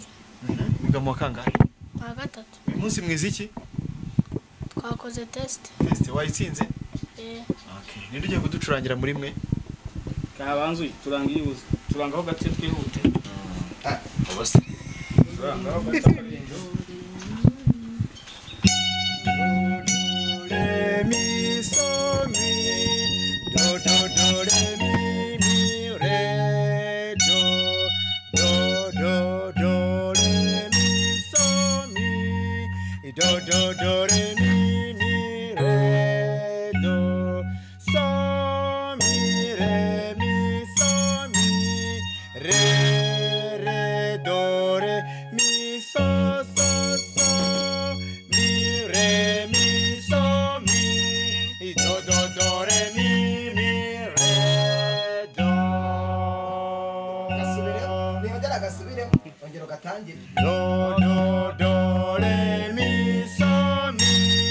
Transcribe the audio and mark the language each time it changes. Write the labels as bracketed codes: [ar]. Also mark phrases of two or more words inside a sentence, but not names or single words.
[rw] Wiga mu kangahe? Mu gatatu. Uyu munsi mwiziki? Twakoze test. Test wayitsinze? Okay. Ninde ugiye kuducurangira muri mwe? Kabanzuye turangiye ubuze. Turangaho gace twihute. Ubose. Turangaho gace. Re mi so mi do do do re mi mi re do do do do re mi so mi do do do re mi mi re do so mi re mi so mi re re do re mi so so so mi re mi so mi do do do re mi mi re do Gasubire, nihagera gasubire, ongera gatangire. do do do re mi so mi